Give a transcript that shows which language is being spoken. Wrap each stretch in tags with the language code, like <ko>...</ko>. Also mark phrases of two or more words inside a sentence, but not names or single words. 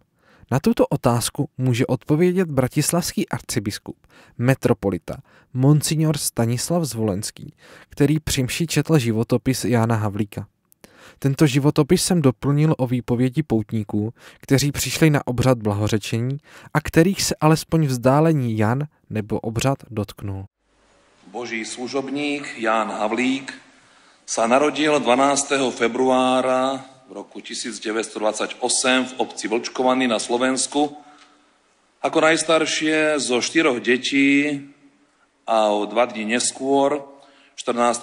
<cs>Na tuto otázku může odpovědět bratislavský arcibiskup, metropolita, monsignor Stanislav Zvolenský, který při mši četl životopis Jana Havlíka. Tento životopis jsem doplnil o výpovědi poutníků, kteří přišli na obřad blahořečení a kterých se alespoň vzdálení Jan nebo obřad dotknul.</cs> <sk>Boží služobník Ján Havlík sa narodil 12. februára v roku 1928 v obci Vlčkovany na Slovensku. Ako najstaršie zo 4 detí a o 2 dní neskôr, 14.</sk>